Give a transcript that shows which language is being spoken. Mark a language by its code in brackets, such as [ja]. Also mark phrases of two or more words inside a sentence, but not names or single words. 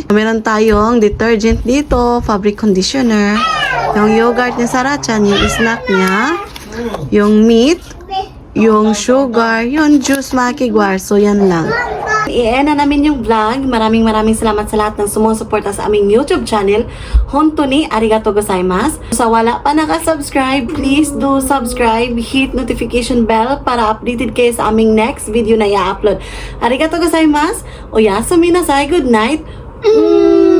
[tl] Meron tayong detergent dito, [en] fabric conditioner, [tl] yung yogurt ni Sarah Chan, yung snack niya, yung meat, yung sugar, yung juice mga kigwars. So, yan lang. I-end na namin yung vlog. Maraming salamat sa lahat ng sumusuporta sa aming YouTube channel. [ja] 本当にありがとうございます. [tl] Sa wala pa nakasubscribe, [en] please do subscribe. Hit notification bell [tl] para updated kayo sa aming [en] next video [tl] na i-upload. [ja] ありがとうございます。おやすみなさい. [en] Good night.